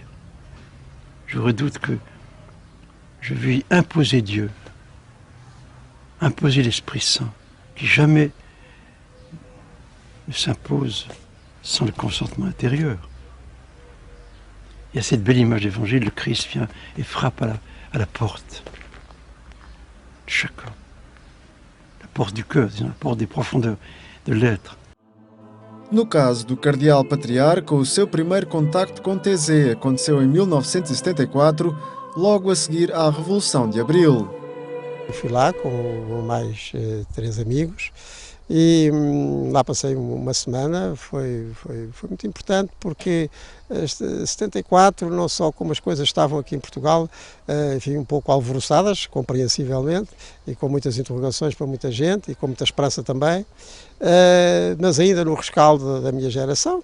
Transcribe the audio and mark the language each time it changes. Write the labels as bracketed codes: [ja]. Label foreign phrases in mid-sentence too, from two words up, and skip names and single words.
[fr] Je redoute que je vais imposer Dieu, imposer l'Esprit Saint, qui jamais ne s'impose sans le consentement intérieur. Il y a cette belle image d'évangile, le Christ vient et frappe à la porte de chacun. La porte du cœur, la porte des profondeurs de l'être. [pt] No caso do cardeal patriarca, o seu primeiro contacto com Taizé aconteceu em 1974, logo a seguir à Revolução de Abril. Eu fui lá com mais 3 amigos e lá passei uma semana, foi muito importante porque 74, não só como as coisas estavam aqui em Portugal, enfim, um pouco alvoroçadas, compreensivelmente, e com muitas interrogações para muita gente e com muita esperança também, mas ainda no rescaldo da minha geração.